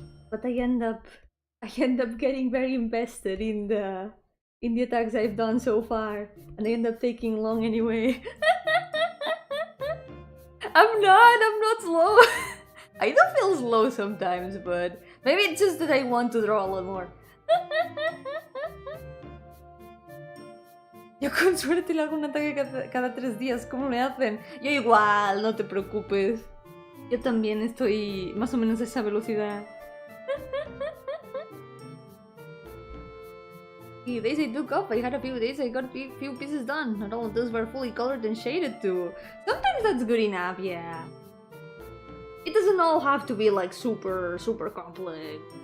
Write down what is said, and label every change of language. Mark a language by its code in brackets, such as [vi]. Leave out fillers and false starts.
[en] But I end up getting very invested in the attacks I've done so far, and I end up taking long anyway. I'm not slow. I do feel slow sometimes, but maybe it's just that I want to draw a lot more. [es] Yo con suerte le hago un ataque cada 3 días, ¿cómo le hacen? Yo igual, no te preocupes. Yo también estoy más o menos a esa velocidad. [en] The days I took off, I had a few days I got a few pieces done. Not all of those were fully colored and shaded too. Sometimes that's good enough, yeah. It doesn't all have to be like super complex.